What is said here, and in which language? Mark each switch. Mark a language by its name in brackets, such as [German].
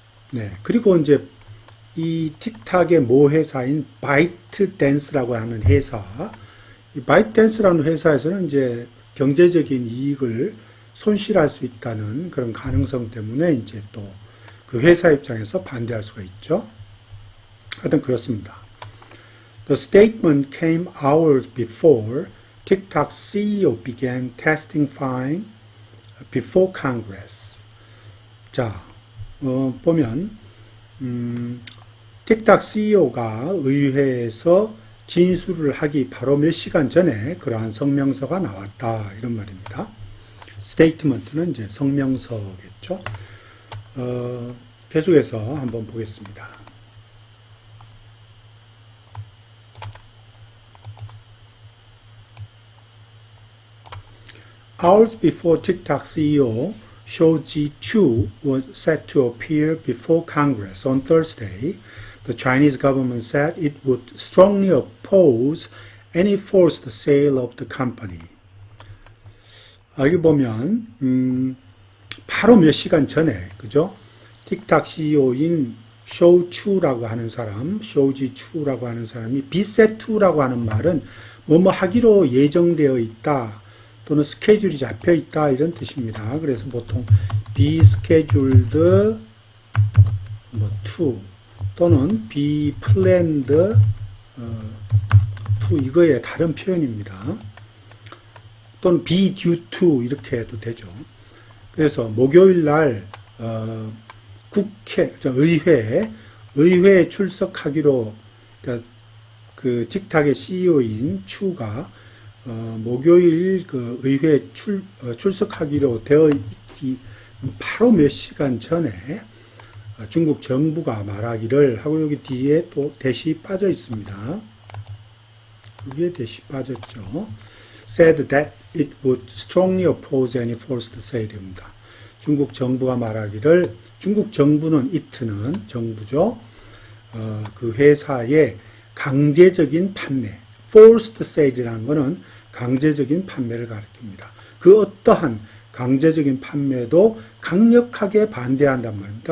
[Korean] 네. 그리고 이제 이 틱탁의 모 회사인 바이트댄스라고 하는 회사, 이 바이트댄스라는 회사에서는 이제 경제적인 이익을 손실할 수 있다는 그런 가능성 때문에 이제 또 그 회사 입장에서 반대할 수가 있죠. 하여튼 그렇습니다. [English] The statement came hours before TikTok's CEO began testifying before Congress. [Korean] 자, 보면 틱탁 CEO가 의회에서 진술을 하기 바로 몇 시간 전에 그러한 성명서가 나왔다, 이런 말입니다. 스테이트먼트는 이제 성명서겠죠. 계속해서 한번 보겠습니다. [English] Hours before TikTok CEO Shou-Zi Chu was set to appear before Congress on Thursday, the Chinese government said it would strongly oppose any forced sale of the company. [Korean] 여기 보면 바로 몇 시간 전에, 그죠? 틱탁 CEO인 쇼추라고 하는 사람, 쇼지 추라고 하는 사람이 비세투라고 하는 말은 뭐뭐 하기로 예정되어 있다, 또는 스케줄이 잡혀 있다, 이런 뜻입니다. 그래서 보통 [English] be scheduled to [Korean] 또는 [English] be planned to, [Korean] 이거의 다른 표현입니다. 또는 [English] be due to [Korean] 이렇게 해도 되죠. 그래서 목요일 날 국회, 의회에 출석하기로, 그러니까 그 틱탁의 CEO인 추가 목요일 그 의회에 출석하기로 되어 있기 바로 몇 시간 전에 중국 정부가 말하기를 하고, 여기 뒤에 또 대시 빠져 있습니다. 여기에 대시 빠졌죠. [English] said that it would strongly oppose any forced sale입니다. [Korean] 중국 정부가 말하기를, 중국 정부는 it는 정부죠. 그 회사의 강제적인 판매, [English] forced sale [Korean] 이라는 것은 강제적인 판매를 가리킵니다. 그 어떠한 강제적인 판매도 강력하게 반대한단 말입니다.